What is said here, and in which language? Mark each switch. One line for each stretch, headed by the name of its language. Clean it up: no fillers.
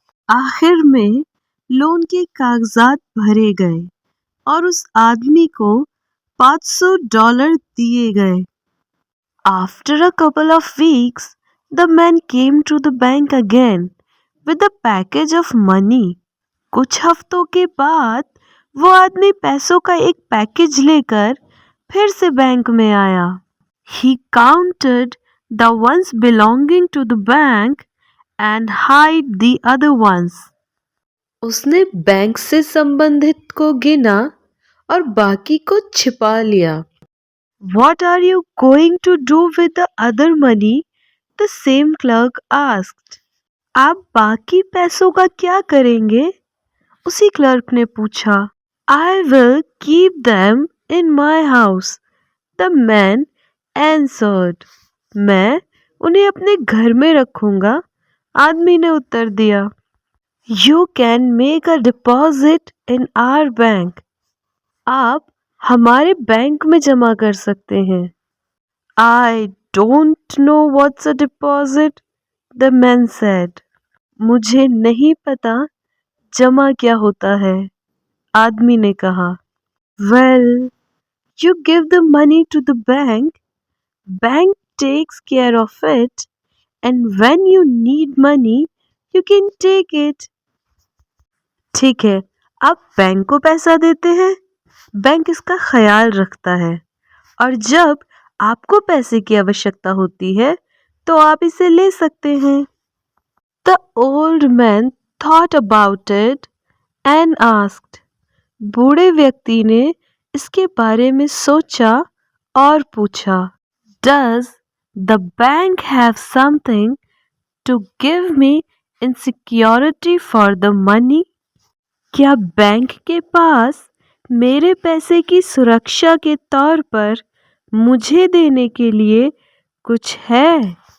Hindi: आखिर में लोन के कागजात भरे गए और उस आदमी को $500 दिए गए.
English: After a couple of weeks, the man came to the bank again with a package of money.
Hindi: कुछ हफ्तों के बाद वो आदमी पैसों का एक पैकेज लेकर फिर से बैंक में आया.
English: He counted the ones belonging to the bank and hid the other ones.
Hindi: उसने बैंक से संबंधित को गिना और बाकी को छिपा लिया.
English: What are you going to do with the other money? The same clerk asked.
Hindi: आप बाकी पैसों का क्या करेंगे? उसी क्लर्क ने पूछा.
English: I will keep them in my house, the man answered.
Hindi: मैं उन्हें अपने घर में रखूंगा, आदमी ने उत्तर दिया.
English: You can make a deposit in our bank.
Hindi: आप हमारे बैंक में जमा कर सकते हैं.
English: I don't know what's a deposit, the man said.
Hindi: मुझे नहीं पता जमा क्या होता है, आदमी ने कहा.
English: Well, you give the money to the bank, bank takes care of it, and when you need money, you can take it.
Hindi: ठीक है, आप बैंक को पैसा देते हैं, बैंक इसका ख्याल रखता है और जब आपको पैसे की आवश्यकता होती है तो आप इसे ले सकते हैं.
English: The old man thought about it and asked.
Hindi: बूढ़े व्यक्ति ने इसके बारे में सोचा और पूछा.
English: Does the bank have something to give me in security for the money?
Hindi: क्या बैंक के पास मेरे पैसे की सुरक्षा के तौर पर मुझे देने के लिए कुछ है?